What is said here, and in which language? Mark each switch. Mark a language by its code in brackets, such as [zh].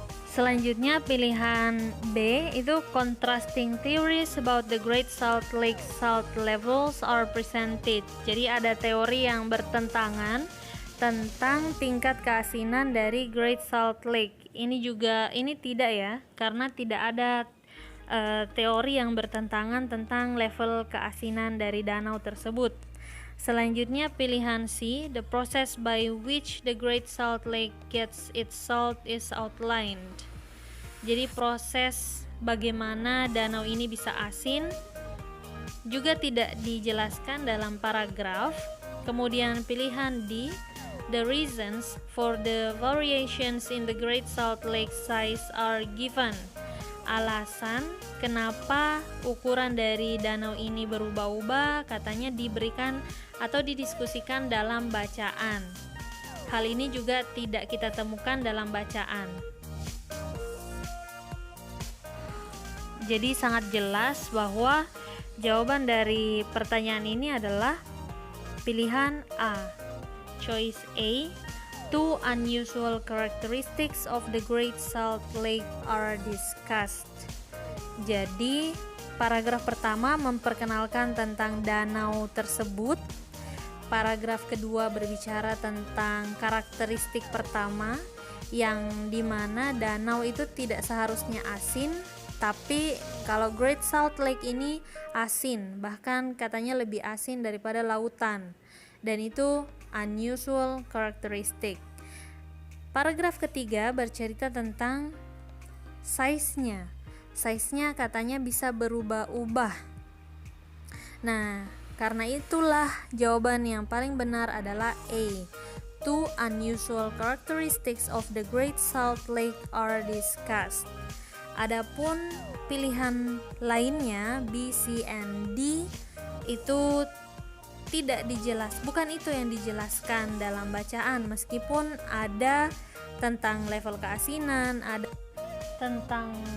[id] Selanjutnya pilihan B itu [en] contrasting theories about the Great Salt Lake salt levels are presented. [id] Jadi ada teori yang bertentangan tentang tingkat keasinan dari Great Salt Lake. Ini tidak ya, karena tidak ada teori yang bertentangan tentang level keasinan dari danau tersebut. Selanjutnya pilihan C, [en] the process by which the Great Salt Lake gets its salt is outlined. [id] Jadi proses bagaimana danau ini bisa asin juga tidak dijelaskan dalam paragraf. Kemudian pilihan D, [en] the reasons for the variations in the Great Salt Lake size are given. [id] Alasan kenapa ukuran dari danau ini berubah-ubah katanya diberikan atau didiskusikan dalam bacaan. Hal ini juga tidak kita temukan dalam bacaan. Jadi sangat jelas bahwa jawaban dari pertanyaan ini adalah pilihan A. [en] Choice A. Two unusual characteristics of the Great Salt Lake are discussed. [id] Jadi, paragraf pertama memperkenalkan tentang danau tersebut. Paragraf kedua berbicara tentang karakteristik pertama, yang dimana danau itu tidak seharusnya asin, tapi kalau Great Salt Lake ini asin, bahkan katanya lebih asin daripada lautan. Dan itu [en] unusual characteristic. [id] Paragraf ketiga bercerita tentang size-nya. Size-nya katanya bisa berubah-ubah. Nah, karena itulah jawaban yang paling benar adalah A. [en] Two unusual characteristics of the Great Salt Lake are discussed. [id] Adapun pilihan lainnya B, C, and D itu tidak bukan itu yang dijelaskan dalam bacaan, meskipun ada tentang level keasinan, ada tentang